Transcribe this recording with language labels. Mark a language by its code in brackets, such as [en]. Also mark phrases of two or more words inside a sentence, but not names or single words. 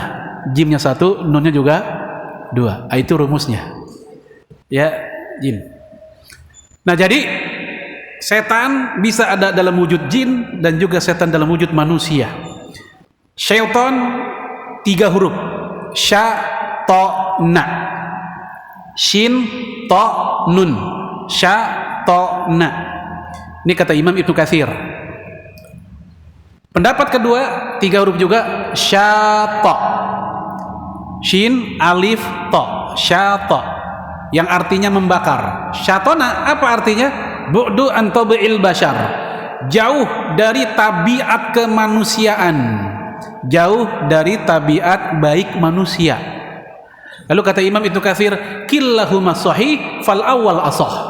[id] Jimnya 1, nunnya juga 2. Itu rumusnya. Ya, jin. Nah, jadi setan bisa ada dalam wujud jin dan juga setan dalam wujud manusia. Syaitan 3 huruf. Sya, to, na. Shin, to, nun. Sya, to, na. Ini kata Imam Ibnu Katsir. Pendapat kedua 3 huruf juga, syata. Shin, alif, to. Syata. Yang artinya membakar. Syatona apa artinya? [ar] بعد عن طبع البشر. [id] Jauh dari tabiat kemanusiaan. Jauh dari tabiat baik manusia. Lalu kata Imam Ibnu Katsir, [ar] كلاهما صحيح فالأول أصح.